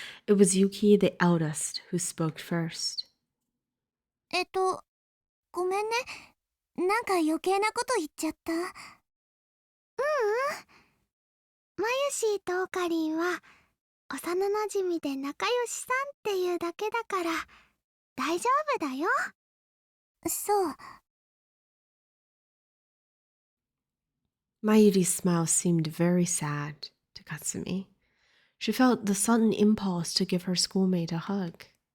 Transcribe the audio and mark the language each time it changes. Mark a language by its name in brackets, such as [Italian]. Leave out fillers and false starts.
[English] It was Yuki, the eldest, who spoke first. [Japanese] ごめんね。なんか余計なこと言っちゃった。マユシーとオカリンは幼なじみで仲良しさんっていうだけだから大丈夫だよ。そう。 [English] Mayuri's smile seemed very sad to Katsumi. She felt the sudden impulse to give her schoolmate a hug.